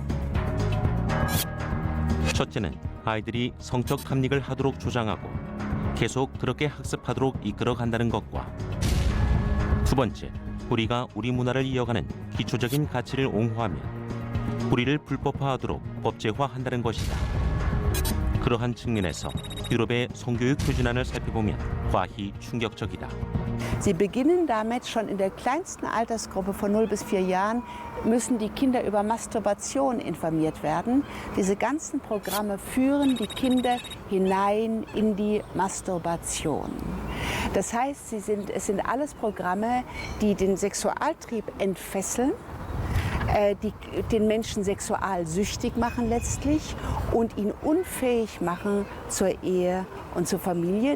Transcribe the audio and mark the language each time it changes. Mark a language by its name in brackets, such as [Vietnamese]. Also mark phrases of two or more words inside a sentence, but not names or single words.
[Korean] 첫째는 아이들이 성적 탐닉을 하도록 조장하고 계속 그렇게 학습하도록 이끌어간다는 것과 두 번째, 우리가 우리 문화를 이어가는 기초적인 가치를 옹호하며 우리를 불법화하도록 법제화한다는 것이다. 그러한 측면에서 유럽의 성교육 표준안을 살펴보면 과히 충격적이다. [German] Sie beginnen damit, schon in der kleinsten Altersgruppe von 0 bis 4 Jahren müssen die Kinder über Masturbation informiert werden. Diese ganzen Programme führen die Kinder hinein in die Masturbation. Das heißt, es sind alles Programme, die den Sexualtrieb entfesseln, die den Menschen sexualsüchtig machen letztlich und ihn unfähig machen zur Ehe und zur Familie.